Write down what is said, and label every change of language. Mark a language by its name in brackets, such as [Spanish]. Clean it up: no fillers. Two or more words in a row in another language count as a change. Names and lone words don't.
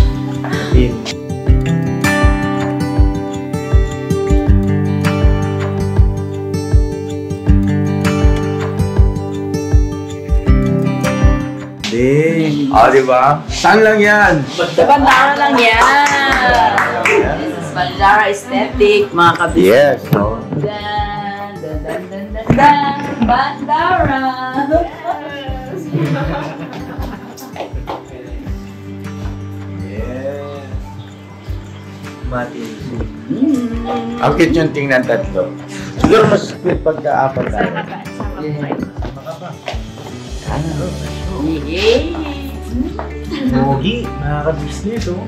[Filipino] Diba? Saan lang yan? Sa Bandara lang yan. [English] This is Bandara Aesthetic, [Filipino] mga kabis. Yes. Dan, dan, dan, dan, dan, dan, Bandara. Ang cute yung tingnan tatlo. Siguro mas cute pagka-apat tayo. Yogi, mga ka-business, oh.